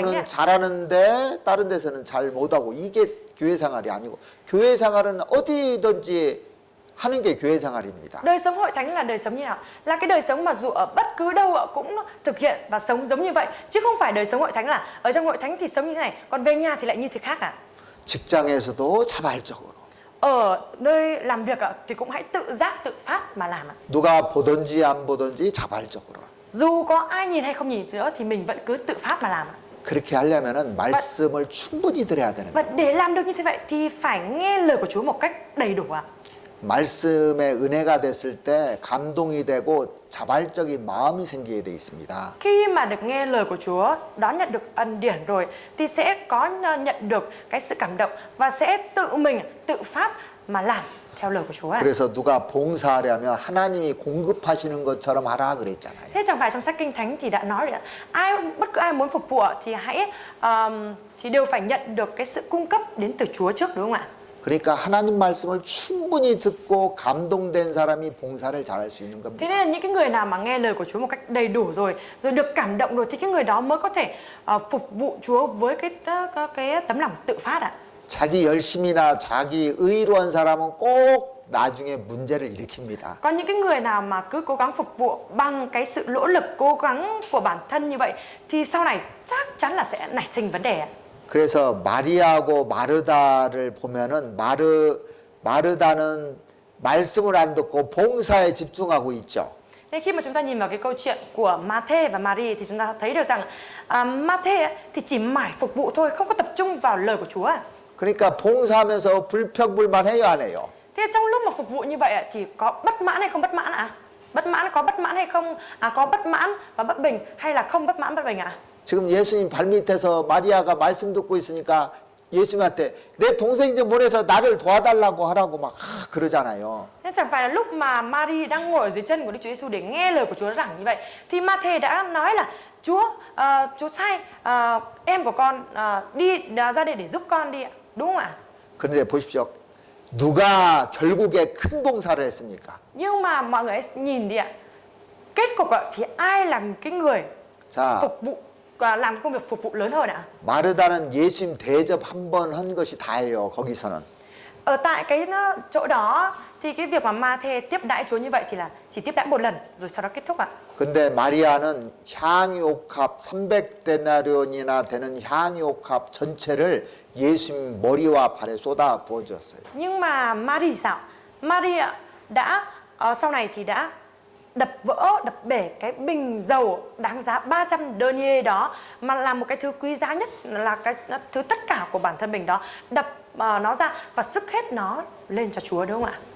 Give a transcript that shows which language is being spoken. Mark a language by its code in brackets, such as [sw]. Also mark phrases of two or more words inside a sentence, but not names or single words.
[ko] 교회에서는 [vi] ạ. [ko] 잘하는데 다른 데서는 잘 못하고 이게 교회 생활이 아니고 교회 생활은 어디든지 하는 게 교회 생활입니다. [vi] Đời sống hội thánh là đời sống như nào? Là cái đời sống mà dù ở bất cứ đâu cũng thực hiện và sống giống như vậy. Chứ không phải đời sống hội thánh là ở trong hội thánh thì sống như thế này, còn về nhà thì lại như thế khác ạ. [ko] 직장에서도 자발적으로. [vi] Ở nơi làm việc thì cũng hãy tự giác, tự phát mà làm ạ. [ko] 누가 보든지 안 보든지 자발적으로. [vi] Dù có ai nhìn hay không nhìn nữa thì mình vẫn cứ tự phát mà làm ạ. [ko] 그렇게 하려면은 말씀을 충분히 들어야 되는 [vi] Và [ko] 거예요. [vi] để làm được như thế vậy thì phải nghe lời của Chúa một cách đầy đủ ạ. [ko] 말씀의 은혜가 됐을 때 감동이 되고 자발적인 마음이 생기게 돼 있습니다. [vi] Khi mà được nghe lời của Chúa, đón nhận được ân điển rồi thì sẽ có nhận được cái sự cảm động và sẽ tự mình tự phát mà làm theo lời của Chúa ạ. [ko] 그래서 누가 봉사하려면 하나님이 공급하시는 것처럼 하라 그랬잖아요. [vi] Thế chẳng phải trong sách Kinh Thánh thì đã nói rồi ạ, bất cứ ai muốn phục vụ thì thì đều phải nhận được cái sự cung cấp đến từ Chúa trước đúng không ạ? [ko] 그러니까 하나님 말씀을 충분히 듣고 감동된 사람이 봉사를 잘할 수 있는 겁니다. [vi] Thế nên là những cái người nào mà nghe lời của Chúa một cách đầy đủ rồi được cảm động rồi thì cái người đó mới có thể phục vụ Chúa với cái tấm lòng tự phát ạ. [ko] 자기 열심이나 자기 의로 한 사람은 꼭 나중에 문제를 일으킵니다. [vi] Còn những cái người nào mà cứ cố gắng phục vụ bằng cái sự nỗ lực cố gắng của bản thân như vậy thì sau này chắc chắn là sẽ nảy sinh vấn đề ạ. [ko] 그래서 마리아하고 마르다를 보면은 마르다는 말씀을 안 듣고 봉사에 집중하고 있죠. [vi] Thế khi mà chúng ta nhìn vào cái câu chuyện của Ma-thê và Mari thì chúng ta thấy được rằng Ma-thê thì chỉ mải phục vụ thôi, không có tập trung vào lời của Chúa. [ko] 그러니까 봉사하면서 불평불만해요, 안 해요? [vi] Thế trong lúc mà phục vụ như vậy thì có bất mãn hay không bất mãn ạ? Có bất mãn hay không? Có bất mãn và bất bình hay là không bất mãn bất bình ạ? [ko] 지금 예수님 발밑에서 마리아가 말씀 듣고 있으니까 예수님한테 내 동생 좀 보내서 나를 도와달라고 하라고 막 그러잖아요. [vi] Thế chẳng phải là lúc mà Mary đang ngồi ở dưới chân của Đức Chúa Giêsu để nghe lời của Chúa rằng như vậy thì Ma-thê đã nói là Chúa sai em của con đi ra đây để giúp con đi ạ, đúng không ạ? [ko] 그런데 보십시오. 누가 결국에 큰 봉사를 했습니까? [vi] Nhưng mà mọi người hãy nhìn đi ạ, kết cục thì ai là cái người [ko] 자, [vi] phục vụ làm công việc phục vụ lớn hơn ạ? [ko] 마르다는 예수님 대접 한 번 한 것이 다예요. 거기서는. [vi] Ở tại cái chỗ đó thì cái việc mà Ma-thê tiếp đãi Chúa như vậy thì là chỉ tiếp đãi một lần rồi sau đó kết thúc ạ. [ko] 근데 마리아는 향유옥합 300데나리온이나 되는 향유옥합 전체를 예수님 머리와 발에 쏟아 부어 주었어요. [vi] Nhưng mà Mary sao? Mary đã sau này thì đã đập bể cái bình dầu đáng giá 300 denier đó, mà là một cái thứ quý giá nhất, là cái thứ tất cả của bản thân mình đó, đập nó ra và sức hết nó lên cho Chúa, đúng không ạ?